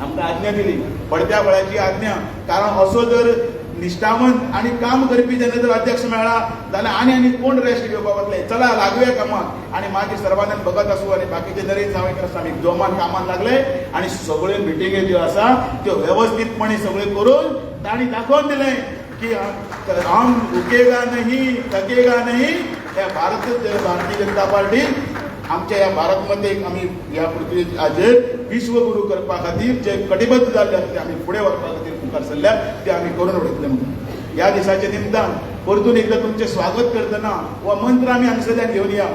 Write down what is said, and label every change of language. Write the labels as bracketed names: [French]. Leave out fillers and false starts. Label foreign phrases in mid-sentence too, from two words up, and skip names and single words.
[Konkani] आमकां आज्ञा दिली, पडत्या बळाची आज्ञा. कारण असो जर निश्ठावंत आणि काम करपी जेन्ना जर अध्यक्ष मेळ्ळा जाल्यार आनी कोण रेस्ट घेवपाक वतले. चला लागूया कामाक. [Hindi] आणि मागीर सर्वानंद भगत आसूं आनी बाकीचे नरेंद्र सावयकर आसा आमी जोमान कामाक लागले आनी सगळ्यो मिटिंगे ज्यो आसा त्यो वेवस्थीतपणे सगळे करून तांणी दाखोवन दिलें की हम रुकेगा नहीं थकेगा नहीं. [Konkani] ह्या भारतीय जनता पार्टी आमच्या ह्या भारतमध्ये आमी ह्या पृथ्वी हाजेर विश्वगुरू करपा खातीर जे कटिबद्ध जाल्ले ते आमी फुडें व्हरपा खातीर मुखार सरल्या ते आमी करून उडयतले. म्हणून ह्या दिसाच्या निमतान परतून एकदा तुमचें स्वागत करतना हो मंत्र आमी हांगसरल्यान घेवन या.